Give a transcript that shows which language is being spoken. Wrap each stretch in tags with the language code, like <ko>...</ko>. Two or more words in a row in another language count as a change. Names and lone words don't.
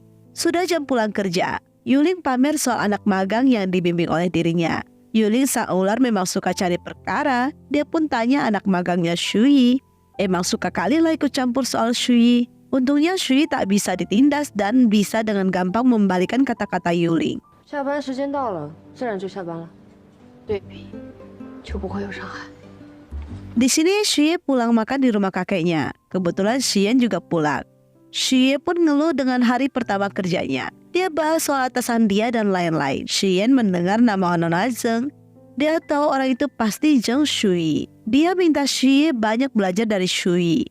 <id>Sudah jam pulang kerja, Yuling pamer soal anak magang yang dibimbing oleh dirinya. Yuling sang ular memang suka cari perkara. Dia pun tanya anak magangnya Shui. Emang suka kali lah ikut campur soal Shui. Untungnya Shui tak bisa ditindas dan bisa dengan gampang membalikan kata-kata Yuling.</id> <zh>下班时间到了，自然就下班了。对比就不会有伤害。</zh> <id>Di sini Xie pulang makan di rumah kakeknya. Kebetulan Xian juga pulang. Xie pun ngeluh dengan hari pertama kerjanya. Dia bahas soal atasan dia dan lain-lain. Xian mendengar nama Nona Zeng. Dia tahu orang itu pasti Zheng Shui. Dia minta Xie banyak belajar dari Shui.</id>